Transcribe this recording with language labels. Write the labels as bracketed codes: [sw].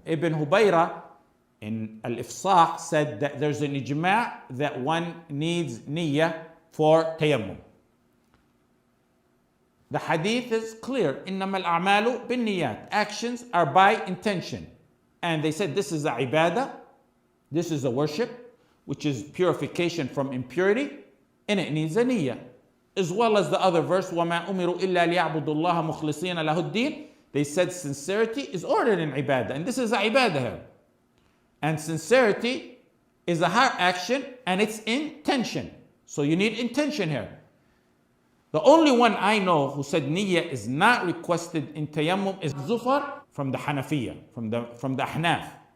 [en] Ibn Hubayra in Al-Ifsah said that there's an ijma' that one needs niyyah for tayammum. The hadith is clear. [ar] إِنَّمَا الْأَعْمَالُ بِالنِّيَّاتِ. [en] Actions are by intention. And they said this is a ibadah, this is a worship, which is purification from impurity, and it needs a niyyah. As well as the other verse, [ar] وَمَا أُمِرُوا إِلَّا لِيَعْبُدُوا اللَّهَ مُخْلِصِينَ لَهُ الدِّينَ. [en] They said sincerity is ordered in ibadah, and this is a ibadah here. And sincerity is a heart action, and it's intention. So you need intention here. The only one I know who said niyyah is not requested in tayammum is Zufar from the Hanafiya, from the Ahnaf.